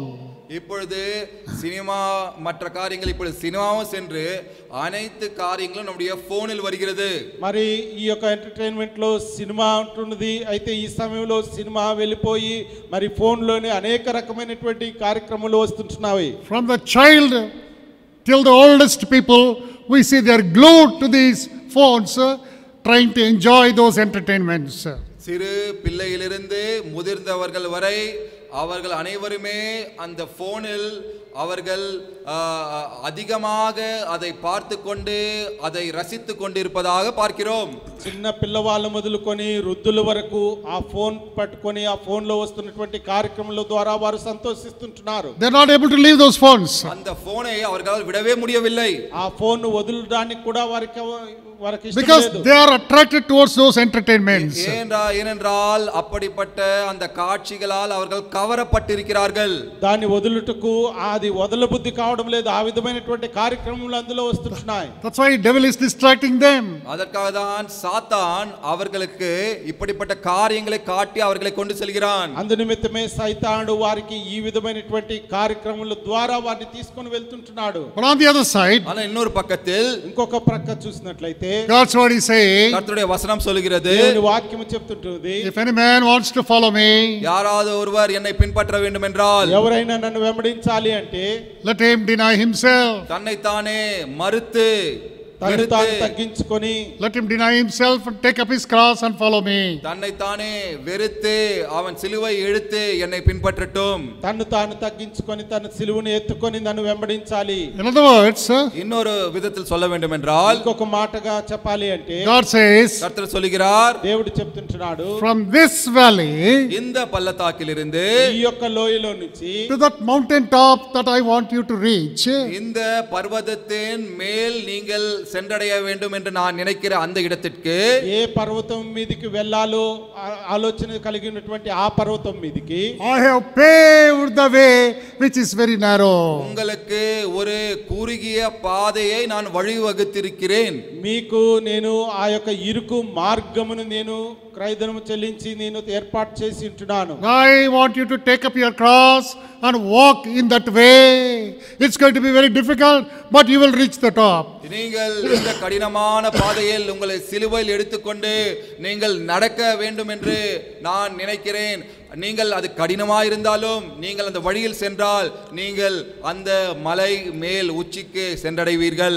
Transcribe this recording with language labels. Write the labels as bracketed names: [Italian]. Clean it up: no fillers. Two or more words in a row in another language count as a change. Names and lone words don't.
[Tamil] இப்பொழுது சினிமா மற்ற காரியங்கள் இப்பொழுது சினிமாவும் சென்று அனைத்து காரியங்களும் நம்முடைய போனில் வருகிறது. [Telugu] మరి ఈ యొక్క ఎంటర్టైన్మెంట్ లో సినిమా ఉంటున్నది. అయితే ఈ సమయంలో సినిమా వెళ్ళిపోయి మరి ఫోన్ లోనే అనేక రకమైనటువంటి కార్యక్రమాలు వస్తుంటున్నాయి. [English] From the child till the oldest people, we see they are glued to these phones, trying to enjoy those entertainments. [Tamil] சிறு பிள்ளையிலிருந்து முதிர்ந்தவர்கள் வரை அவர்கள் அனைவருமே அந்த போனில் அவர்கள் அதிகமாக அதை பார்த்து கொண்டு அதை ரசித்து கொண்டிருப்பதாக பார்க்கிறோம். [Telugu] చిన్న పిల్లవాళ్ళ మొదలుకొని వృద్ధుల వరకు ఆ ఫోన్ పట్టుకొని ఆ ఫోన్ లో వస్తున్నటువంటి కార్యక్రమాల ద్వారా వారు సంతోషిస్తుంటున్నారు. [English] They are not able to leave those phones. [Tamil] அந்த போனை அவர்களால் விடவே முடியவில்லை. [Telugu] ఆ ఫోన్ వదలడానికి కూడా వారికి ఇష్టం [English] Because [Telugu] లేదు. [English] they are attracted towards those entertainments. [Tamil] ஏனென்றால் அப்படிப்பட்ட அந்த காட்சிகளால் அவர்கள் கவரப்பட்டிருக்கிறார்கள். [Telugu] దాన్ని వదులుటకు అది వదలబుద్ధి కావడం లేదు. ఆ విధమైనటువంటి కార్యక్రమాలు అందులో వస్తున్నాయి. [English] That's why devil is distracting them. [Tamil] அதற்காக தான் சாத்தான் அவர்களுக்கு இப்படிப்பட்ட காரியங்களை காட்டி அவர்களை கொண்டு செல்கிறான். [Telugu] అందు నిమిత్తమే సైతానుడు వారికి ఈ విధమైనటువంటి కార్యక్రమాల ద్వారా వారిని తీసుకొని వెళ్తుంటున్నాడు. [English] But on the other side, [Tamil] ஆனா இன்னொரு பக்கத்தில் [Telugu] ఇంకొక ప్రక్క చూసినట్లయితే [English] God's word is saying, [Tamil] கர்த்தருடைய வசனம் சொல்கிறது, [Telugu] దేవుని వాక్యము చెప్తుంటుంది, [English] if any man wants to follow me, [Tamil] யாராவது ஒருவர் என்னை பின்பற்ற வேண்டும் என்றால், [Telugu] ఎవరైనా నన్ను వెంబడించాలి అంటే [English] let him deny himself. [Tamil] தன்னைத்தானே மறுத்து [Telugu] తనను తాను తగ్గించుకొని [English] Let him deny himself and take up his cross and follow me. [Tamil] தன்னைத்தானே வெறுத்து அவன் சிலுவை எடுத்து என்னை பின்பற்றட்டும். [Telugu] తన్ను తాను తగ్గించుకొని తన సిలువను ఎత్తుకొని నన్ను వెంబడించాలి. [English] In other words, [Tamil] இன்னொரு விதத்தில் சொல்ல வேண்டும் என்றால், [Telugu] ఇంకొక మాటగా చెప్పాలి అంటే [English] God says, [Tamil] கர்த்தர் சொல்கிறார், [Telugu] దేవుడు చెప్తుంటున్నాడు, [English] from this valley [Tamil] இந்த பள்ளத்தாக்கிலிருந்து [Telugu] ఈ యొక్క లోయలో నుంచి [English] to that mountain top that I want you to reach, [Tamil] இந்த பர்வதத்தின் மேல் நீங்கள் சென்றடைய வேண்டும் என்று நான் நினைக்கிற அந்த இடத்திற்கு, [Telugu] ఏ పర్వతం మీదకి వెళ్ళాలో ఆలోచన కలిగినటువంటి ఆ పర్వతం మీదకి [English] I have paved the way which is very narrow. [Tamil] உங்களுக்கு ஒரு குறுகிய பாதையை நான் வழிவகுத்திருக்கிறேன். [Telugu] మీకు నేను ఆ యొక్క ఇరుకు మార్గమును నేను క్రయధనము చెల్లించి నేను ఏర్పాటు చేసి ఉంటున్నాను. [English] I want you to take up your cross and walk in that way. It's going to be very difficult, but you will reach the top. [Tamil] நீங்கள் இந்த கடினமான பாதையில் உங்களை சிலுவையில் எடுத்துக்கொண்டு நீங்கள் நடக்க வேண்டும் என்று நான் நினைக்கிறேன். நீங்கள் அது கடினமாயிருந்தாலும் நீங்கள் அந்த வழியில் சென்றால் நீங்கள் அந்த மலை மேல் உச்சிக்கு சென்றடைவீர்கள்.